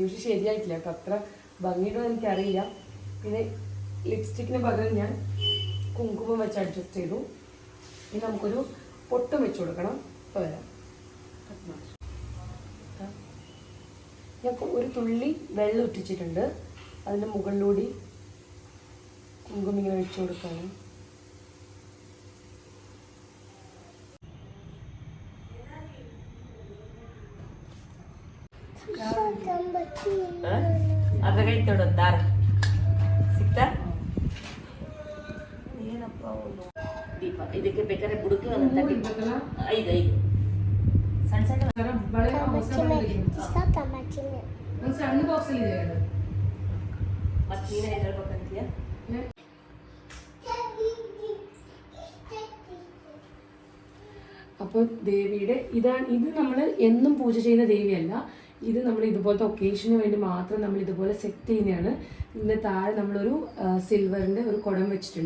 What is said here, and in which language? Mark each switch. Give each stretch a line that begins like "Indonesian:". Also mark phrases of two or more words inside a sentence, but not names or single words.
Malayalam: പക്ഷെ ശരിയായിട്ടില്ല കേട്ടോ, അത്ര ഭംഗിയിടോ എനിക്കറിയില്ല. പിന്നെ ലിപ്സ്റ്റിക്കിന് പകരം ഞാൻ കുങ്കുമം വെച്ച് അഡ്ജസ്റ്റ് ചെയ്തു. ഇനി നമുക്കൊരു പൊട്ടും വെച്ച് കൊടുക്കണം. ഇപ്പോൾ വരാം. ഞാൻ ഒരു തുള്ളി വെള്ളം ഇട്ടിച്ചിട്ടുണ്ട്. അതിൻ്റെ മുകളിലൂടെ കുങ്കുമം ഇങ്ങനെ വെച്ച് കൊടുക്കുകയാണ്.
Kannada: ಅರ್ಧ ಗಂಟೆ ತೊಡೋದು ದಾರ ಸಿಕ್ತಾ ಏನಪ್ಪ ದೀಪ. ಇದಕ್ಕೆ ಬೇಕಾದ್ರೆ ಬುಡಕ್ಕೆ ಒಂದು 5 ಸಣ್ಣ ಸಣ್ಣ ಸಣ್ಣ ಬಾಕ್ಸಲ್ಲಿ ಇದೆ. ಮತ್ತೆ ನೀನೇ ಹೇಳ್ಬೇಕಂತೀಯ.
Malayalam: അപ്പോൾ ദേവിയുടെ ഇത് നമ്മൾ എന്നും പൂജ ചെയ്യുന്ന ദേവിയല്ല. ഇത് നമ്മൾ ഇതുപോലത്തെ ഒക്കേഷന് വേണ്ടി മാത്രം നമ്മൾ ഇതുപോലെ സെറ്റ് ചെയ്യുന്നതാണ്. ഇതിൻ്റെ താഴെ നമ്മളൊരു സിൽവറിൻ്റെ ഒരു കുടം വെച്ചിട്ടുണ്ട്.